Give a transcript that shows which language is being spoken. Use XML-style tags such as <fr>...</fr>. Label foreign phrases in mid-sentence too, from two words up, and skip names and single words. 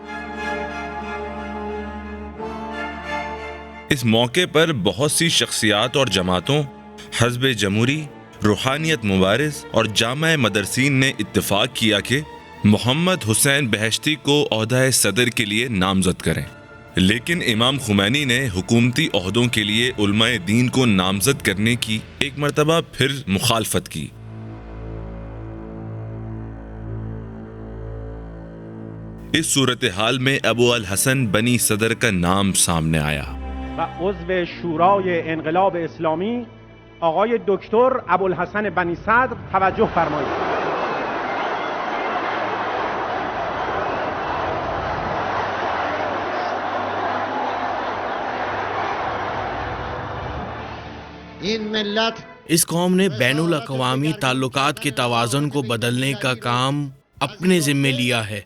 <ur>اس موقع پر بہت سی شخصیات اور جماعتوں، حزب جمہوری، روحانیت مبارز اور جامع مدرسین نے اتفاق کیا کہ محمد حسین بہشتی کو عہدہ صدر کے لیے نامزد کریں، لیکن امام خمینی نے حکومتی عہدوں کے لیے علماء دین کو نامزد کرنے کی ایک مرتبہ پھر مخالفت کی. اس صورتحال میں ابو الحسن بنی صدر کا نام سامنے آیا.</ur> <fa>و عضو شورای انقلاب اسلامی آقای دکتر ابوالحسن بنی صدر توجه فرمایید.</fa> <ur>اس قوم نے بین الاقوامی تعلقات کے توازن کو بدلنے کا کام اپنے ذمے لیا ہے.</ur>